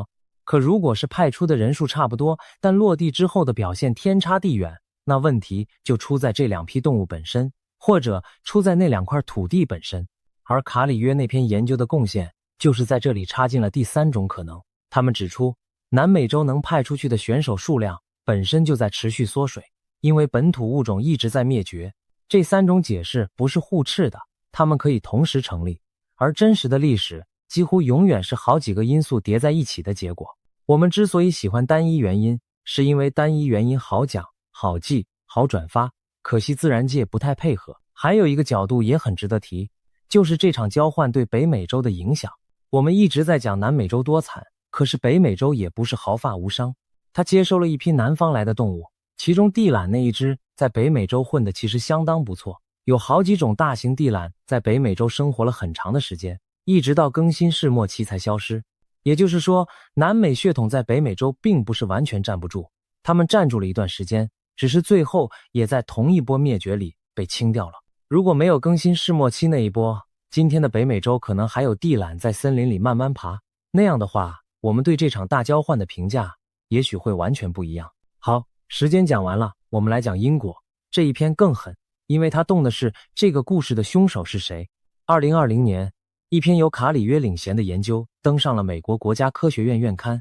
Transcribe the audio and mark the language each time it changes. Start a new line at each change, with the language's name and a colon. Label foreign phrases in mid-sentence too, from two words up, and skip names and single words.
Chinese: 可如果是派出的人數差不多，但落地之後的表現天差地遠，那問題就出在这两批動物本身，或者出在那2塊土地本身。而卡里約那篇研究的貢獻，就是在這裡插進了第3種可能。他們指出，南美洲能派出去的選手數量本身就在持續縮水，因為本土物種一直在滅絕。這3種解釋不是互斥的，它們可以同時成立。而真實的歷史幾乎永遠是好幾個因素疊在一起的結果。我們之所以喜歡單一原因，是因為單一原因好講、好記、好轉發，可惜自然界不太配合。還有一個角度也很值得提，就是這場交換對北美洲的影響。我們一直在講南美洲多慘，可是北美洲也不是毫髮無傷。它接收了一批南方來的動物，其中地懶那一隻在北美洲混得其實相當不錯，有好幾種大型地懶在北美洲生活了很長的時間，一直到更新世末期才消失。也就是說，南美血统在北美洲并不是完全站不住，他們站住了一段时间，只是最後也在同一波滅絕裡被清掉了。如果沒有更新世末期那一波，今天的北美洲可能還有地懶在森林裡慢慢爬，那樣的話，我們對這場大交換的評價也許會完全不一樣。好，時間講完了，我們來講因果。這一篇更狠，因為它動的是這個故事的兇手是誰。2020年，一篇由卡里約領銜的研究登上了美國國家科學院院刊。